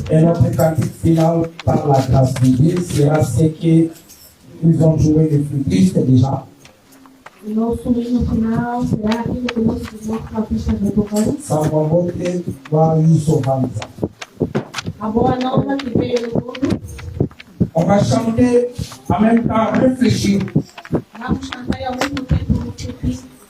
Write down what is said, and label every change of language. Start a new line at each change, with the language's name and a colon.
French: Et notre cantique final, par la grâce de Dieu, sera ce que nous ont joué les flûtistes déjà.
Portuguese: O nosso hino final será aquilo que nossos irmãos flautistas vão tocar.
Kongo: Samambote va Yusovanza.
Portuguese: A boa nova que veio no mundo.
French: On va chanter en même temps, réfléchir.
Portuguese: Vamos cantar e ao mesmo tempo multiplicar.